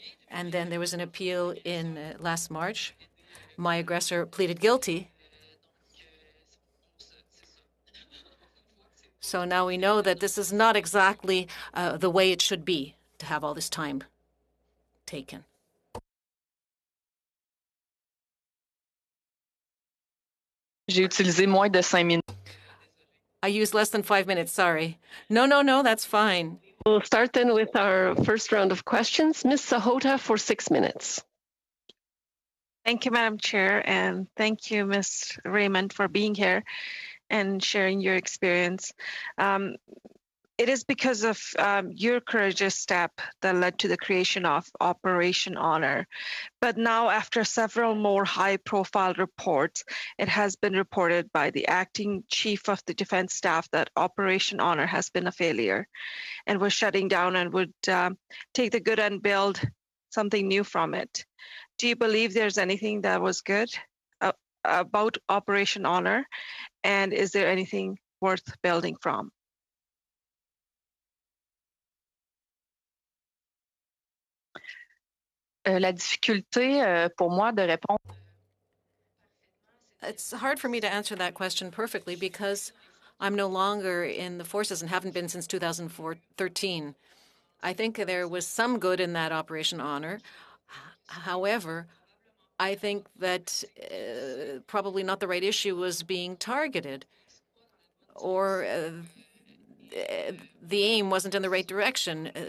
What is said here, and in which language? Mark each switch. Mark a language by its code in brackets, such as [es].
[en] And then there was an appeal in last March. My aggressor pleaded guilty. So now we know that this is not exactly the way it should be to have all this time taken. [fr] J'ai utilisé moins de 5 minutes. [en] I used less than 5 minutes, sorry. No, that's fine. We'll start then with our first round of questions. Ms. Sahota for 6 minutes. Thank you, Madam Chair, and thank you, Ms. Raymond, for being here and sharing your experience. It is because of your courageous step that led to the creation of Operation Honor. But now, after several more high-profile reports, it has been reported by the acting chief of the defense staff that Operation Honor has been a failure and was shutting down and would take the good and build something new from it. Do you believe there's anything that was good about Operation Honor? And is there anything worth building from? [fr] La difficulté pour moi de répondre. [en] It's hard for me to answer that question perfectly because I'm no longer in the forces and haven't been since 2013. I think there was some good in that Operation Honor. However, I think that probably not the right issue was being targeted, or the aim wasn't in the right direction.